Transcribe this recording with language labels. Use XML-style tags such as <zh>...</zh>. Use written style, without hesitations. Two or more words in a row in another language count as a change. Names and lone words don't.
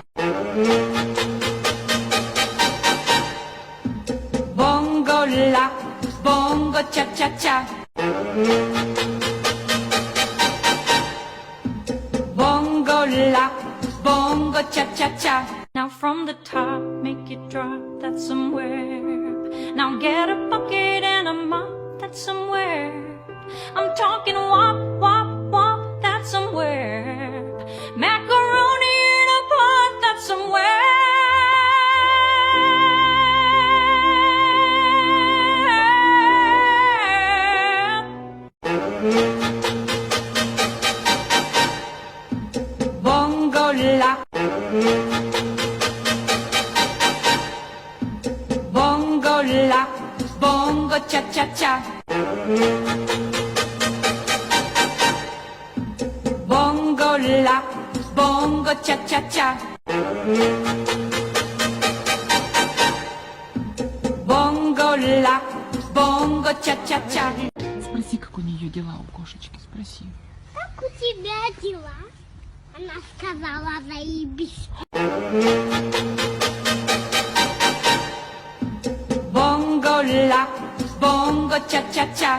<en>Bongo la, bongo cha cha cha. Bongo la, bongo cha cha cha. Now from the top, make it drop, that's somewhere. Now get a bucket and a mop, that's somewhere. I'm talking wop, wop, wop, that's somewhere. Macaroni in a pot, that's somewhere. Bongo la, bongo la, bongo cha cha cha. Bongo la, bongo cha cha cha. Bongo la, bongo cha cha cha.</en> <ru>Спроси, как у нее дела у кошечки, спроси. Как у тебя дела? Она сказала, заебись. Bongo la, bongo cha cha cha.</ru>